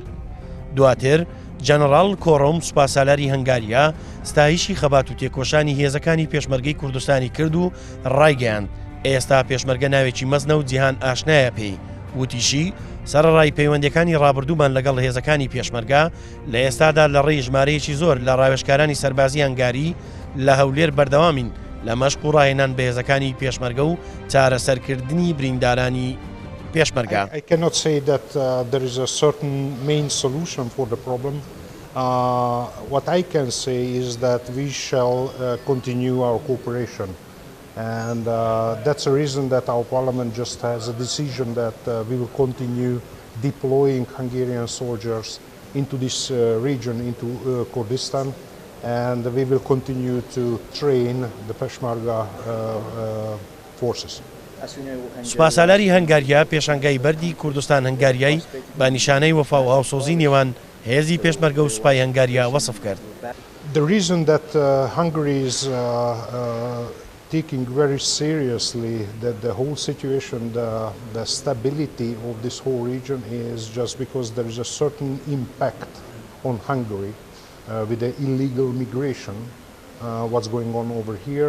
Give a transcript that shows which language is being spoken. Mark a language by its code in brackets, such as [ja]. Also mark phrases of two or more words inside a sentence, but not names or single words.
[ckb] دواتر جەنەڕاڵ کۆڕۆم سوپاسالاری هەنگاریا ستایشی خەبات و تێکۆشانی هێزەکانی پێشمەرگەی کوردستانی کرد و ڕایگەیاند ئێستا پێشمەرگە ناوێکی مەزنە و جیهان ئاشنایە پێی وتیشی سەرڕای پەیوەندەکانی ڕابردوومان لەگەڵ هێزەکانی پێشمەرگە لە ئێستادا لە ڕێی ژمارەیەکی زۆر لە ڕاوێژکارانی سەربازی هەنگاری لە هەولێر بەردەوامین لە مەشق و ڕاهێنان بە هێزەکانی پێشمەرگە و چارەسەرکردنی بریندارانی پێشمەرگە. [en] I cannot say that there is a certain main solution for the problem. What I can say is that we shall continue our cooperation. And that's a reason that our parliament just has a decision that we will continue deploying Hungarian soldiers into this region, into Kurdistan, and we will continue to train the Peshmerga forces. [ckb] سوپاسالاری هەنگاریا پێشانگای بەردی کوردستان هەنگاریای بە نیشانەی وەفا و هاوسۆزی نێوان هێزی پێشمەرگە و سوپای هەنگاریا وەسف کرد. [en] The reason that Hungary is taking very seriously that the whole situation, the stability of this whole region is just because there is a certain impact on Hungary with the illegal migration, what's going on over here.